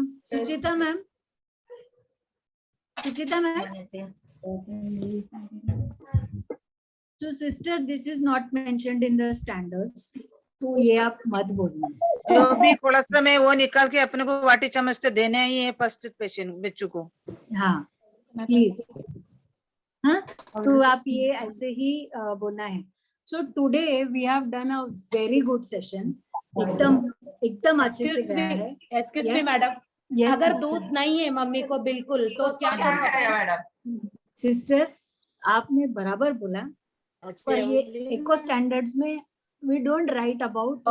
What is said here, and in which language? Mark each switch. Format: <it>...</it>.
<en>Suchita ma'am, so sister, this is not mentioned in the standards,</en> <hi>तो ये आप मत बोलना. जो भी कोलेस्ट्रॉल में वो निकाल के अपने को वाटी चम्मच से देना ही है फर्स्ट पेशेंट बच्चों को. हाँ प्लीज, हाँ तो आप ये ऐसे ही बोलना है.</hi> <en>So today we have done a very good session.</en> <hi>एकदम अच्छे से गया है. एक्सक्यूज मी मैडम, अगर दूध नहीं है मम्मी को बिल्कुल, तो क्या करेगा मैडम? सिस्टर, आपने बराबर बोला, पर ये इको स्टैंडर्ड्स में</hi> <en>we don't write about.</en>